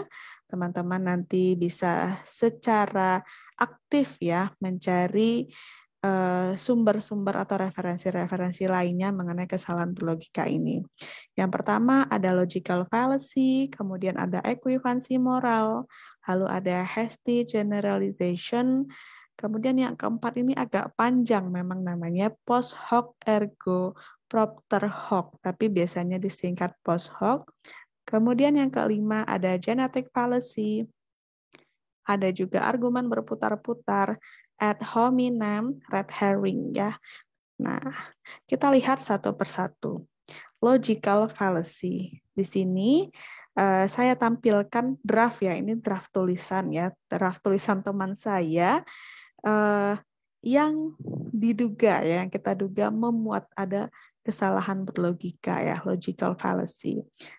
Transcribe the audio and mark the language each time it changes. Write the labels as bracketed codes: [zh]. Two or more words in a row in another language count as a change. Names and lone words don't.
[id] Teman-teman nanti bisa secara aktif, ya, mencari sumber-sumber atau referensi-referensi lainnya mengenai kesalahan berlogika ini. Yang pertama ada [en] logical fallacy, [id] kemudian ada equivalensi moral, lalu ada [en] hasty generalization, [id] kemudian yang keempat ini agak panjang memang namanya [la] post hoc ergo propter hoc, [id] tapi biasanya disingkat [la] post hoc. [id] Kemudian yang kelima ada [en] genetic fallacy, [id] ada juga argumen berputar-putar, [la] ad hominem [en] red herring, [id] ya. Nah, kita lihat satu persatu. [en] Logical fallacy. [id] Di sini saya tampilkan draft, ya, ini draft tulisan, ya, draft tulisan teman saya yang diduga, ya, yang kita duga memuat ada kesalahan berlogika, ya, [en] logical fallacy.